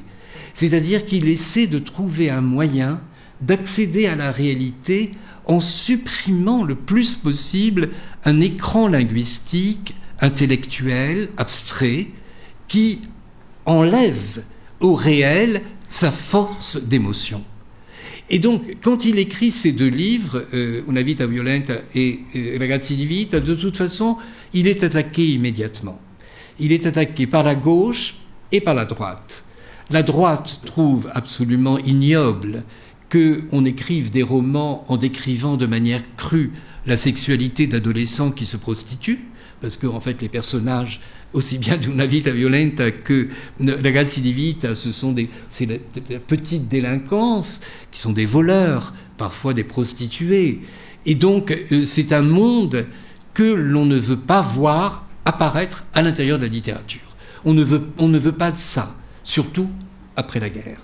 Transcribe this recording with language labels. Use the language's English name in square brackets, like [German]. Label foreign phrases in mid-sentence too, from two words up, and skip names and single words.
[French] C'est-à-dire qu'il essaie de trouver un moyen d'accéder à la réalité en supprimant le plus possible un écran linguistique, intellectuel, abstrait, qui enlève au réel sa force d'émotion. Et donc, quand il écrit ces deux livres, Una vita violenta et Ragazzi di vita, de toute façon, il est attaqué immédiatement. Il est attaqué par la gauche et par la droite. La droite trouve absolument ignoble qu'on écrive des romans en décrivant de manière crue la sexualité d'adolescents qui se prostituent, parce que en fait les personnages, aussi bien d'Una vita violenta que Ragazzi di vita, c'est la petite délinquance, qui sont des voleurs, parfois des prostituées. Et donc c'est un monde que l'on ne veut pas voir apparaître à l'intérieur de la littérature. On ne veut pas de ça, surtout après la guerre.